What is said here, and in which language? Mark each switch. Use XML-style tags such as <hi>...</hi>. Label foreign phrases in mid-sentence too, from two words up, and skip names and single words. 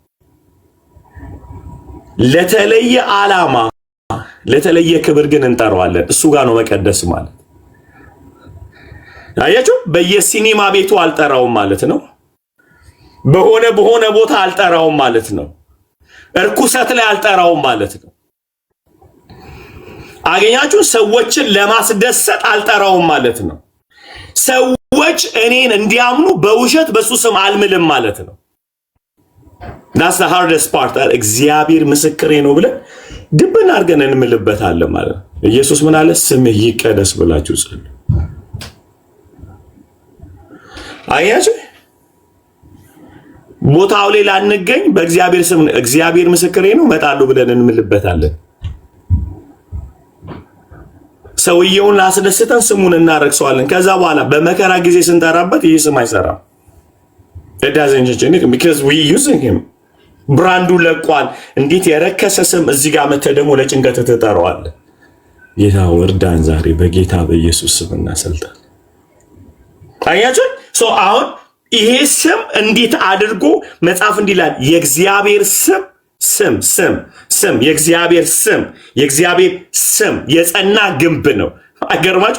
<am>ለተለየ ዓላማ ለተለየ ክብር ግን እንጠራዋለን። እሱ ጋር ነው መቀደስ ማለት። አያችሁ፣ በየሲኒማ ቤቱ አልጠራውም ማለት ነው። በሆነ ቦታ አልጠራውም ማለት ነው። እርኩሰት ላይ አልጠራውም ማለት ነው። አገኛችሁ፣ ሰዎችን ለማስደሰት አልጠራውም ማለት ነው። ሰዎች እኔን እንዲያምኑ በውሸት በሱ ስም አልምልም ማለት ነው።</am> <en>that's the hardest part።</en> <am>እግዚአብሔር ምስክሬ ነው ብለን ድብን አድርገን እንምልበታለን ማለት ነው። ኢየሱስ ምን አለ? ስምህ ይቀደስ ብላችሁ ጸልዩ። አያችሁ፣ ቦታው ላይ ላንገኝ በእግዚአብሔር ስም እግዚአብሔር ምስክሬ ነው እመጣለሁ ብለን እንምልበታለን። ሰውየውን ላስደስተን ስሙን እናረክሰዋለን። ከዛ በኋላ በመከራ ጊዜ ስንጠራበት ይህ ስም አይሰራም።</am> <en>it doesn't change because we using him</en> <am>ብራንዱ ለቋል። እንዴት የረከሰ ስም እዚህ ጋር መተህ ደግሞ ለጭንቀት ትጠራዋለህ። ጌታ ወርዳን ዛሬ በጌታ በኢየሱስ ስምና ስልጣን። አያችሁ፣ አሁን ይሄ ስም እንዴት አድርጎ መጽሐፍ እንዲላል የእግዚአብሔር ስም የእግዚአብሔር ስም የጸና ግንብ ነው። አይገርማችሁ?</am>